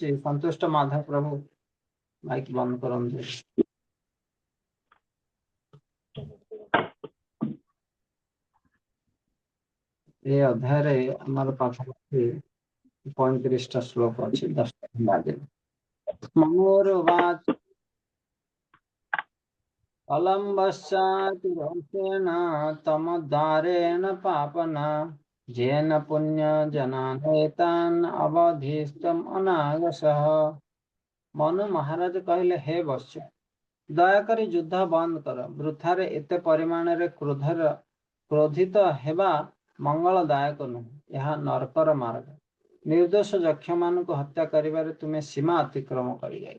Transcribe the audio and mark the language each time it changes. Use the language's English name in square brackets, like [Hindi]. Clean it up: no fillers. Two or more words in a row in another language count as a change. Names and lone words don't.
[Odia] ସନ୍ତୁଷ୍ଟ ମାଧବ ପ୍ରଭୁ ମାଇକ ବନ୍ଦ କରନ୍ତୁ। ଏ ଅଧ୍ୟାୟରେ ଆମର ପାଖାପାଖି 35ଟା ଶ୍ଲୋକ ଅଛି, 10ଟା ବାଜିଲେ। [Sanskrit] ମନୋରୁବାଚ अलम्बश्चाति रोषेण तमद्वारेण पापना येन पुण्यजनानेतान् अवधिस्तम् अनागसः। [Odia] ମନୁ ମହାରାଜ କହିଲେ, ହେ ବତ୍ସ, ଦୟାକରି ଯୁଦ୍ଧ ବନ୍ଦ କର। ବୃଥାରେ ଏତେ ପରିମାଣରେ କ୍ରୋଧିତ ହେବା ମଙ୍ଗଳଦାୟକ ନୁହେଁ। ଏହା ନରକର ମାର୍ଗ। ନିର୍ଦ୍ଦୋଷ ଯକ୍ଷମାନଙ୍କୁ ହତ୍ୟା କରିବାରେ ତୁମେ ସୀମା ଅତିକ୍ରମ କରିଯାଇଛ।